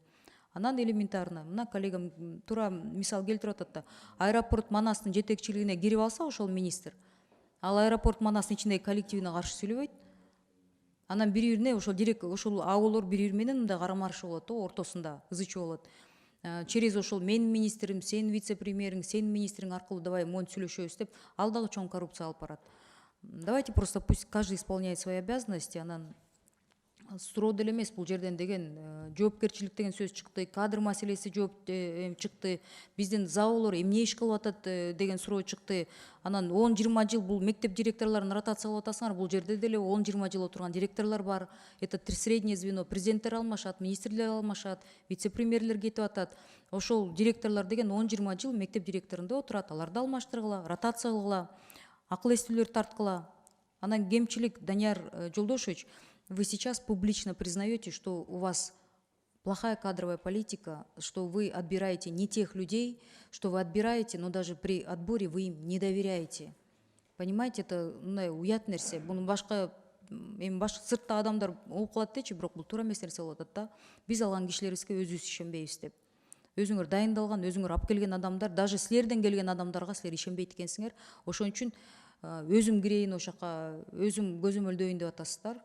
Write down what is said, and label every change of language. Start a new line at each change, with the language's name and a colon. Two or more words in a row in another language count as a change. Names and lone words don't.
Kyrgyz: Анан элементарно, мына коллегам туура мисал келтирип атат да, аэропорт Манастын жетекчилигине кирип алса ошол министр, ал аэропорт Манастын ичиндеги коллективине каршы сүйлөбөйт. Анан бири-бирине ошол аболор бири-бири менен мындай карама-каршы болот, ортосунда ызы чуу болот. Через ошол менин министрим, сенин вице-премьериң, сенин министриң аркылуу давай монтип сүйлөшөбүз деп, ал дагы чоң коррупция алып барат.
Russian: Давайте просто пусть каждый исполняет свои обязанности,
Kyrgyz: анан суроо деле эмес бул жерден деген жоопкерчилик деген сөз чыкты, кадр маселеси чыкты, биздин заолор эмне иш кылып атат деген суроо чыкты. Анан 10-20 жыл бул мектеп директорлорун ротация кылып атасыңар, бул жерде деле 10-20 жыл отурган директорлор бар.
Russian: Это среднее звено,
Kyrgyz: президенттер алмашат, министрлер алмашат, вице-премьерлер кетип атат. Ошол директорлор деген 10-20 жыл мектеп директорунда отурат, аларды алмаштыргыла, ротация кылгыла, акыл эстүүлөрдү тарткыла. Анан кемчилик, Данияр Жолдошевич,
Russian: вы сейчас публично признаете, что у вас плохая кадровая политика, что вы отбираете не тех людей, что вы отбираете, но даже при отборе вы им не доверяете. Понимаете, это
Kyrgyz: уят нерсе. Буну башка сыртта адамдар угуп калат дечи, бирок бул туура эмес нерсе болуп атат да. Биз алган кишилерибизге өзүбүз ишенбейбиз деп. Өзүңөр дайындалган, өзүңөр алып келген адамдар, даже силерден келген адамдарга силер ишенбейт экенсиңер. Ошон үчүн өзүм кирейин ошол жака, өзүм көзөмөлдөйүн деп атасыздар.